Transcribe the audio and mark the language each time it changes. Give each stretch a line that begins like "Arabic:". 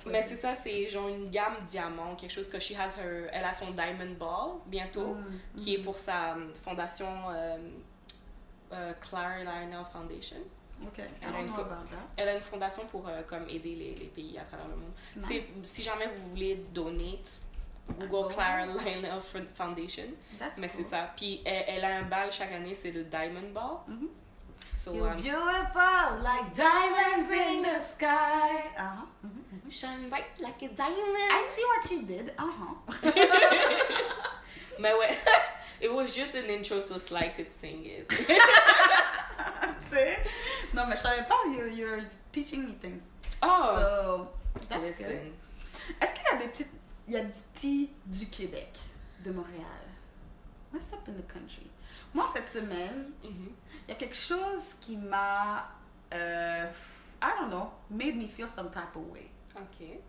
French: Mais c'est ça, c'est genre une gamme diamant, quelque chose que elle a son Diamond Ball bientôt, qui est pour sa fondation Clara Lionel Foundation.
English: Ok,
French: Elle a une fondation pour comme aider les pays à travers le monde.
English: Nice.
French: Si jamais vous voulez donate, Google Clara Lionel Foundation. Mais c'est ça. Puis elle a un bal chaque année, c'est le Diamond Ball.
English: So, You're beautiful like diamonds in the sky. shine bright like a diamond. I see what you did.
French: Mais ouais,
English: it was just an intro so Sly could sing it.
French: Non, mais je savais pas.
English: You're teaching me things. Oh, So, that's good. listen.
French: Est-ce qu'il y a il y a du tea du Québec, de Montréal?
English: What's up in the country?
French: Moi, cette semaine, il y a quelque chose qui m'a,
English: I don't know, made me feel some type of way. Ok.